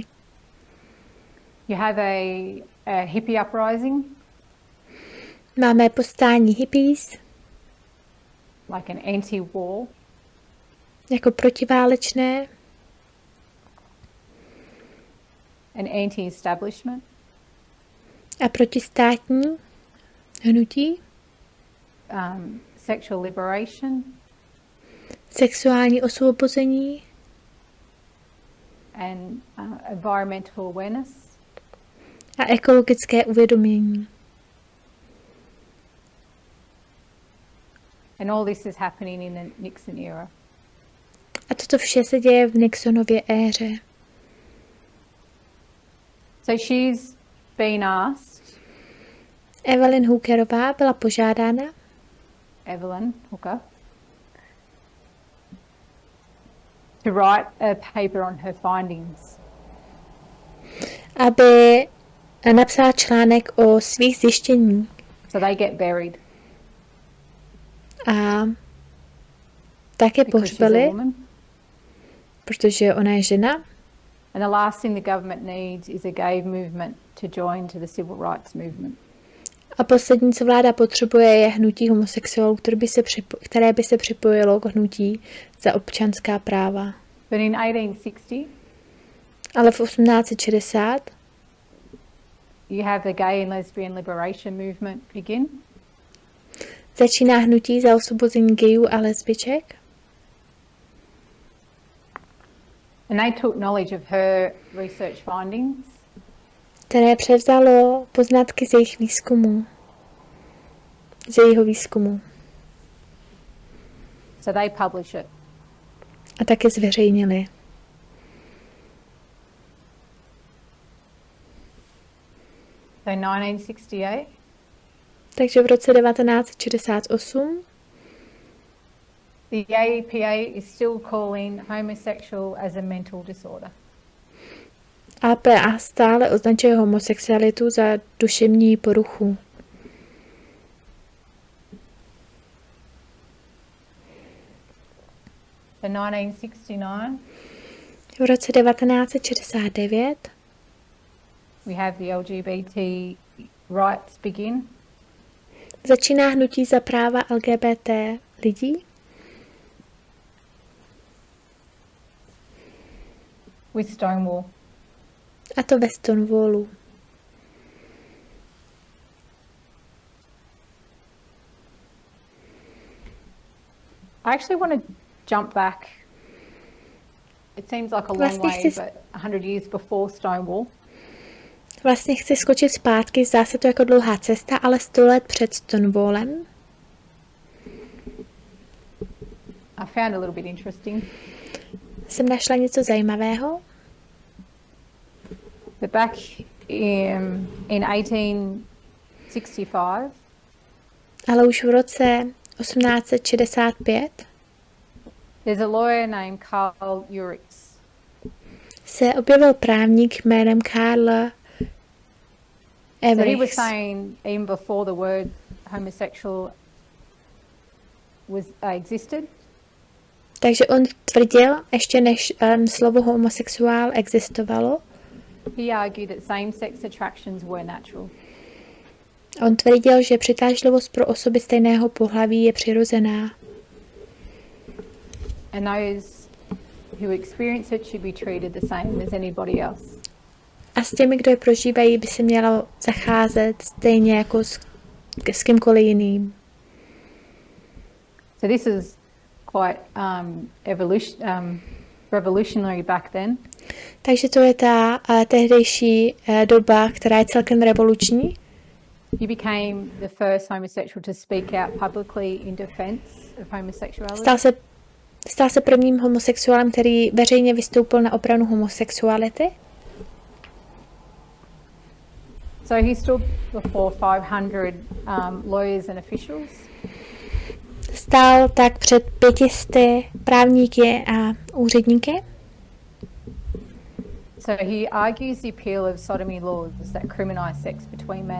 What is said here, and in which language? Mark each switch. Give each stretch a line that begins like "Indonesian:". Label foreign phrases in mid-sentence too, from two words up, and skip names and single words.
English: You have a hippie uprising.
Czech: Máme povstání hippies.
English: Like an anti-war.
Czech: Jako protiválečné.
English: An anti-establishment.
Czech: A protistátní hnutí.
English: sexual liberation,
Czech: sexuální osvobození
English: and environmental awareness.
Czech: A ekologické uvědomění.
English: And all this is happening in the Nixon era.
Czech: A toto vše se děje v Nixonově éře.
English: So she's been asked,
Czech: Evelyn Hookerová byla požádána,
English: Evelyn Hooker, to write a paper on her findings.
Czech: aby napsala článek o svých zjištění.
English: So they get buried.
Czech: A také pohřbili, protože ona je žena.
English: And the last thing the government needs is a gay movement to join to the civil rights movement.
Czech: A poslední, co vláda potřebuje, je hnutí homosexuálů, které by se připojilo k hnutí za občanská práva.
English: But in 1860,
Czech: ale v 1860
English: you have the gay and lesbian liberation movement begin.
Czech: Začíná hnutí za osvobození gayů a lesbiček.
English: And they took knowledge of her research findings,
Czech: které převzalo poznatky z jejich výzkumu. Z jejího výzkumu.
English: So they publish it.
Czech: A také zveřejnili.
English: So 1968.
Czech: Takže v roce 1968
English: the AEPA is still calling homosexual as a mental disorder.
Czech: APA stále označuje homosexualitu za duševní poruchu.
English: In 1969,
Czech: v roce 1969
English: we have the LGBT rights begin.
Czech: Začíná hnutí za práva LGBT lidí.
English: With Stonewall.
Czech: A to ve Stonewallu.
English: I actually want to jump back. It seems like a long way, but 100 years before Stonewall.
Czech: Vlastně chci skočit zpátky, zdá se to jako dlouhá cesta, ale 100 let před Stonewallem.
English: I found a little bit interesting.
Czech: Jsem našla něco zajímavého.
English: But back in 1865,
Czech: ale už v roce 1865
English: there's a lawyer named Carl Urix.
Czech: Se objevil právník jménem Karl
English: So he was saying even before the word homosexual was existed.
Czech: Takže on tvrdil, ještě než slovo homosexuál existovalo.
English: He argued that same-sex attractions were natural.
Czech: On tvrdil, že přitažlivost pro osoby stejného pohlaví je přirozená.
English: And those who experience it should be treated the same as anybody else.
Czech: A s těmi, kdo je prožívají, by se mělo zacházet stejně jako s kýmkoliv jiným.
English: So this is quite revolutionary back then.
Czech: Takže to je ta tehdejší doba, která je celkem revoluční.
English: You became the first homosexual to speak out publicly in defense of homosexuality.
Czech: Stal se prvním homosexuálem, který veřejně vystoupil na obranu homosexuality.
English: So he stood before 500 lawyers and officials.
Czech: Stál tak před 500 právníky a úředníky.
English: So he argues the appeal of sodomy laws that criminalize sex between men.